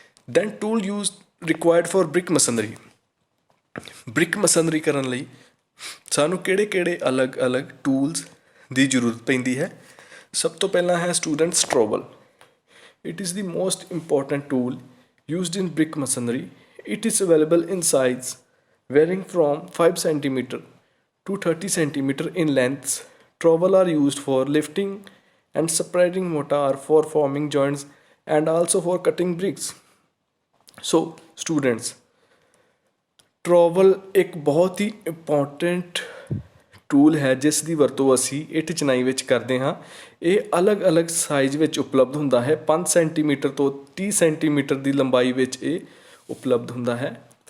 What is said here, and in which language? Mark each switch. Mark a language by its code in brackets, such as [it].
[en] Then tool use required for brick masonry. [pa] Brick ਮਸਨਰੀ ਕਰਨ ਲਈ ਸਾਨੂੰ ਕਿਹੜੇ ਅਲੱਗ ਅਲੱਗ ਟੂਲਸ ਦੀ ਜ਼ਰੂਰਤ ਪੈਂਦੀ ਹੈ। ਸਭ ਤੋਂ ਪਹਿਲਾਂ ਹੈ [en] Students trowel. It is the most important tool used in brick masonry. It is available in size varying from 5 cm to 30 cm in lengths. Trowel are used for lifting and spreading mortar, for forming joints and also for cutting bricks. So students, [pa] ਟਰੋਵਲ ਇੱਕ ਬਹੁਤ ਹੀ important tool ਹੈ ਜਿਸ ਦੀ ਵਰਤੋਂ ਅਸੀਂ ਇੱਟ ਚਿਣਾਈ ਵਿੱਚ ਕਰਦੇ ਹਾਂ। ਇਹ ਅਲੱਗ-ਅਲੱਗ ਸਾਈਜ਼ ਵਿੱਚ ਉਪਲਬਧ ਹੁੰਦਾ ਹੈ। 5 ਸੈਂਟੀਮੀਟਰ ਤੋਂ 30 ਸੈਂਟੀਮੀਟਰ ਦੀ ਲੰਬਾਈ ਵਿੱਚ ਇਹ ਉਪਲਬਧ ਹੁੰਦਾ ਹੈ।